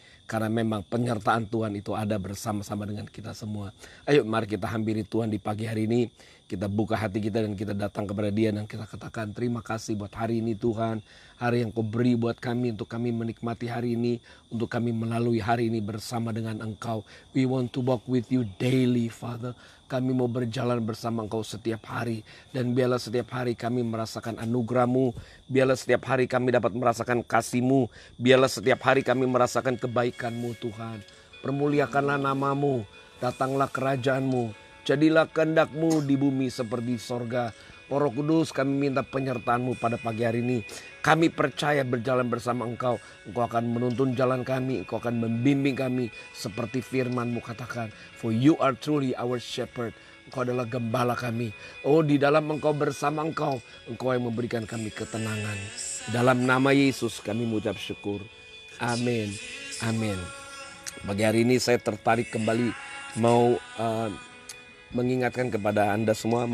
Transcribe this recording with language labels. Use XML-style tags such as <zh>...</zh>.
<id>Karena memang penyertaan Tuhan itu ada bersama-sama dengan kita semua. Ayo mari kita hampiri Tuhan di pagi hari ini. Kita buka hati kita dan kita datang kepada Dia dan kita katakan terima kasih buat hari ini Tuhan. Hari yang Kau beri buat kami untuk kami menikmati hari ini. Untuk kami melalui hari ini bersama dengan Engkau.</id> <en>We want to walk with you daily Father.</en> <id>Kami mau berjalan bersama Engkau setiap hari. Dan biarlah setiap hari kami merasakan anugerah-Mu. Biarlah setiap hari kami dapat merasakan kasih-Mu. Biarlah setiap hari kami merasakan kebaikan-Mu Tuhan. Permuliakanlah nama-Mu. Datanglah kerajaan-Mu. Jadilah kehendak-Mu di bumi seperti sorga. Roh Kudus, kami minta penyertaan-Mu pada pagi hari ini. Kami percaya berjalan bersama Engkau. Engkau akan menuntun jalan kami. Engkau akan membimbing kami seperti firman-Mu katakan.</id> <en>For you are truly our shepherd.</en> <id>Engkau adalah gembala kami. Oh, di dalam Engkau bersama Engkau yang memberikan kami ketenangan. Dalam nama Yesus kami mengucap syukur. Amin. Amin. Pagi hari ini saya tertarik kembali mau mengingatkan kepada Anda semua.</id>